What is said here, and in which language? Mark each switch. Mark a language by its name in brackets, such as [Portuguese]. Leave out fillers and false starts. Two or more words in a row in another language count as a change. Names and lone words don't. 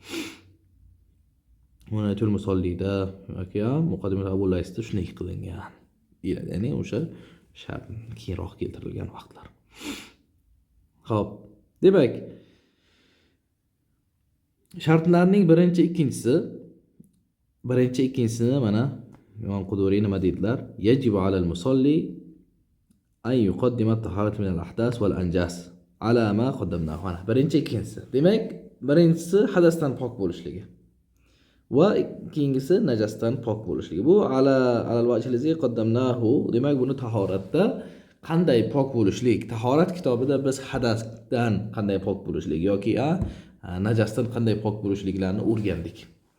[Uzbek] Munatul musallida yoki muqaddimat Abu Laysda shunday qilingan. Ya'ni o'sha shart keyinroq keltirilgan vaqtlar. Xo'p, demak, shartlarning birinchi, ikkinchisini mana Imom Quduriy nima dedilar? [Arabic] يجب على المصلي أن يقدم الطهارة من الأحداث والأنجاس على ما قدمناه. [Uzbek] Birinchi, ikkinchisi. Demak, birinchisi hadasdan pok bo'lishligi va ikkinchisi najosdan pok bo'lishligi. Bu [Arabic] على الوجه الذي قدمناه. [Uzbek] Demak, buni tahoratda qanday pok bo'lishlik? Tahorat kitobida biz hadasdan qanday pok bo'lishlik yoki najosdan qanday pok bo'lishliklarini o'rgandik.